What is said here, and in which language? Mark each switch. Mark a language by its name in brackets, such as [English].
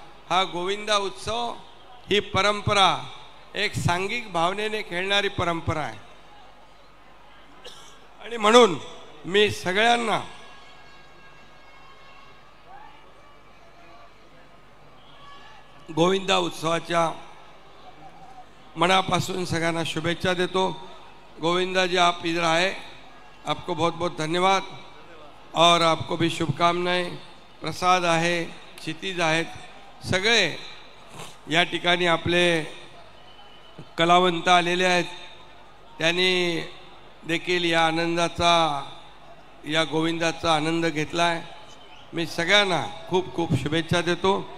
[Marathi] हा गोविंदा उत्सव ही परंपरा एक सांघिक भावनेने खेळणारी परंपरा आहे. आणि म्हणून मी सगळ्यांना गोविंदा उत्सवाच्या मनापासून सगळ्यांना शुभेच्छा देतो. [Hindi] गोविंदा जी आप इधर आए, आपको बहुत बहुत धन्यवाद और आपको भी शुभकामनाएं. [Marathi] प्रसाद आहे, क्षितिज आहेत, सगळे या ठिकाणी आपले कलावंत आलेले आहेत. त्यांनी देखील या आनंदाचा, या गोविंदाचा आनंद घेतला आहे. मी सगळ्यांना खूप खूप शुभेच्छा देतो.